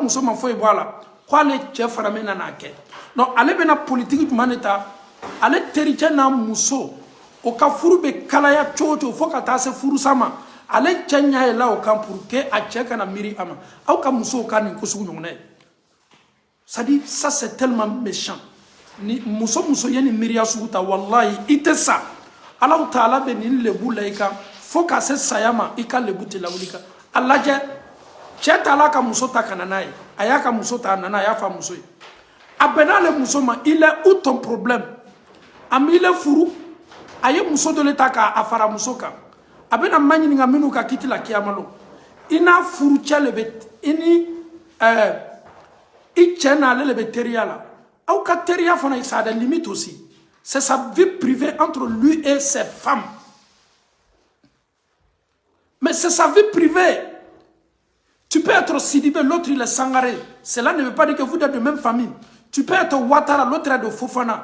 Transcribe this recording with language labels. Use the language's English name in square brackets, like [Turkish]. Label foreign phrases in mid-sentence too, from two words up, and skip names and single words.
[Bambara] muso ma foyi bɔ a la ko ale cɛ fana bɛ na n'a kɛ donc ale bɛna politiki jumɛn de ta ale tericɛ n'a muso o ka furu bɛ kalaya cogo o cogo fo ka taa se furusa ma ale cɛ ɲɛ yɛlɛ o kan [French] pour que [Bambara] a cɛ kana miiri a ma aw ka musow ka nin ko sugu ɲɔgɔnna ye [French] c'est à dire ça c'est tellement méchant [Bambara] ni muso ye nin miiriya sugu ta wallahi i tɛ sa Alahu Taala bɛ nin lebu la i kan fo ka se saya ma i ka lebu tɛ lawuli kan a lajɛ cɛ taala ka muso ta ka na n'a ye a y'a ka muso ta a nana a y'a fa muso ye a bɛnna ale muso ma [French] il est où ton problème [Bambara] a mi le furu a ye muso dɔ le ta k'a fara muso kan a bɛna ma ɲininka minnu ka kiti la kiyama lo i n'a furu cɛ le bɛ i ni i cɛ n'ale le bɛ teriya la aw ka teriya fana [French] ça a des limites aussi c'est sa vie privée entre lui et ses femmes mais c'est sa vie privée. Tu peux être Sidibé, l'autre il est Sangaré. Cela ne veut pas dire que vous êtes de même famille. Tu peux être Ouattara, l'autre est de Fofana.